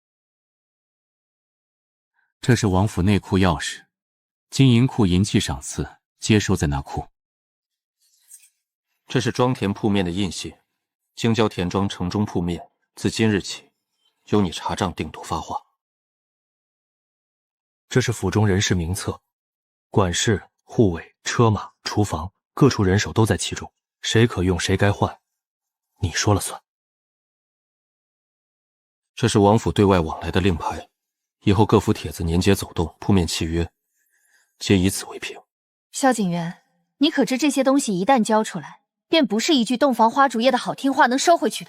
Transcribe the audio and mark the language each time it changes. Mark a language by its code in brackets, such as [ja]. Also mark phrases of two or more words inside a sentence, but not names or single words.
[zh] 这是王府内库钥匙，金银库银器赏赐皆收在那库。这是庄田铺面的印信，京郊田庄城中铺面自今日起由你查账定夺发话。这是府中人事名册，管事、护卫、车马、廚房各處人手都在其中，誰可用誰該換，你說了算。這是王府對外往來的令牌，以後各府帖子年節走動、鋪面契約，皆以此為憑。蕭景元，你可知這些東西一旦交出來，便不是一句洞房花燭夜的好聽話能收回去的。